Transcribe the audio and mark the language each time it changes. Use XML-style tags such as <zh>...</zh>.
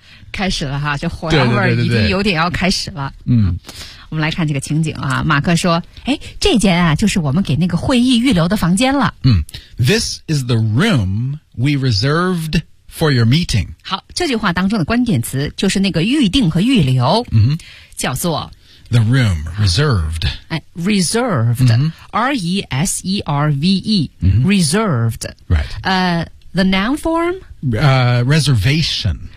<zh>开始了哈，这火药味已经有点要开始了。对对对对对嗯，我们来看这个情景啊。马克说：“哎，这间啊，就是我们给那个会议预留的房间了。”</zh> <en>嗯 ，This is the room we reserved for your meeting.</en> <zh>好，这句话当中的关键词就是那个预定和预留，嗯，叫做。</zh> <en>The room reserved. Reserved.、 Mm-hmm. R-E-S-E-R-V-E.、 Mm-hmm. Reserved. Right. The noun form? Reservation.</en>